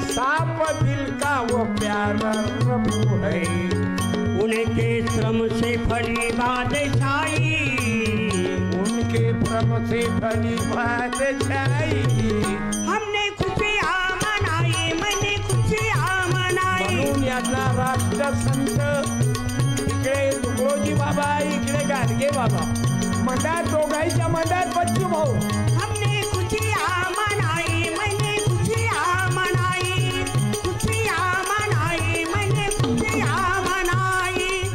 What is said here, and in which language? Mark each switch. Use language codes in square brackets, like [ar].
[hi] साफ दिल का वो प्यारा रबू है. उनके श्रम से फली बादशाही, उनके श्रम से फली बादशाही. हमने खुशियाँ मनाई, मैंने खुशियाँ मनाई. [mr] म्हणून याचा राष्ट्रसंत इकडे तुकडोजी बाबा, इकडे गाडगे बाबा, मंडळात दोघांच्या मंडळात बच्चू भाऊ. [hi] हमने खुशियाँ मनाई, मैंने खुशियाँ मनाई, खुशियाँ मनाई, मैंने खुशियाँ मनाई.